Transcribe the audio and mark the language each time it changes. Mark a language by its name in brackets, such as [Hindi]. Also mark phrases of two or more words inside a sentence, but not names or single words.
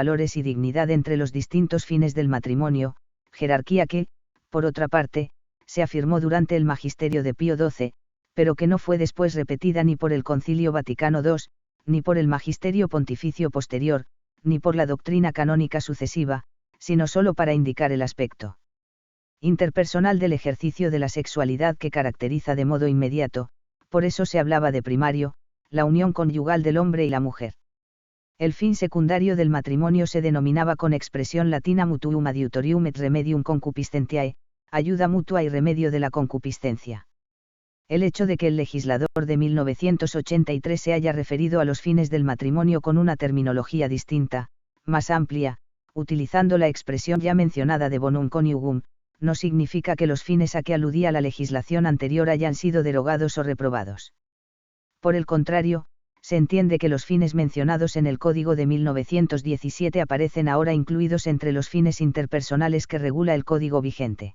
[Spanish] valores y dignidad entre los distintos fines del matrimonio, jerarquía que, por otra parte, se afirmó durante el magisterio de Pío XII, pero que no fue después repetida ni por el Concilio Vaticano II, ni por el magisterio pontificio posterior, ni por la doctrina canónica sucesiva, sino solo para indicar el aspecto interpersonal del ejercicio de la sexualidad que caracteriza de modo inmediato, por eso se hablaba de primario, la unión conyugal del hombre y la mujer. El fin secundario del matrimonio se denominaba con expresión latina [Latin] mutuum adiutorium et remedium concupiscentiae, [Spanish] ayuda mutua y remedio de la concupiscencia. El hecho de que el legislador de 1983 se haya referido a los fines del matrimonio con una terminología distinta, más amplia, utilizando la expresión ya mencionada de [Latin] bonum coniugum, [Spanish] no significa que los fines a que aludía la legislación anterior hayan sido derogados o reprobados. Por el contrario, se entiende que los fines mencionados en el Código de 1917 aparecen ahora incluidos entre los fines interpersonales que regula el Código vigente.